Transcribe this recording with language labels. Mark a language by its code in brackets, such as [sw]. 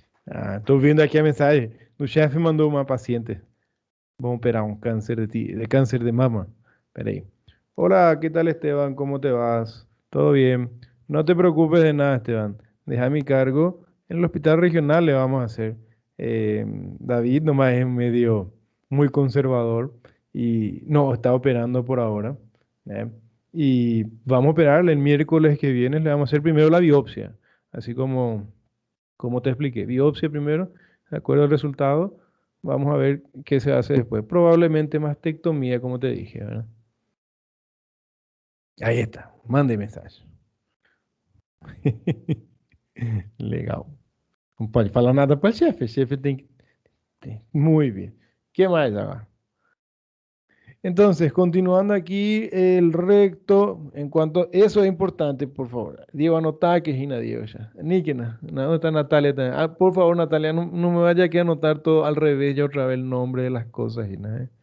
[pt] Ah, tô vendo aqui a mensagem. O chefe mandou uma paciente. [es] Vamos operar un cáncer de cáncer de mama. Espera ahí. Hola, ¿qué tal Esteban? ¿Cómo te vas? ¿Todo bien? No te preocupes de nada, Esteban. Deja mi cargo. En el hospital regional le vamos a hacer. Eh, David nomás es medio muy conservador y no está operando por ahora. ¿Eh? Y vamos a operarle el miércoles que viene. Le vamos a hacer primero la biopsia. Así como te expliqué. Biopsia primero, de acuerdo al resultado. Vamos a ver qué se hace después. Probablemente mastectomía, como te dije, ¿verdad? Ahí está. Mande mensaje. [pt] Legal. Não pode falar nada para o chefe. O chefe Muy bien. [es] ¿Qué más agora? Entonces, continuando aquí, el recto, en cuanto, eso es importante, por favor. Diego, anota que Gina Diego ya. Níquena, ¿dónde está Natalia también? Ah, por favor, Natalia, no me vaya aquí a anotar todo al revés, ya otra vez el nombre de las cosas, Gina, ¿eh?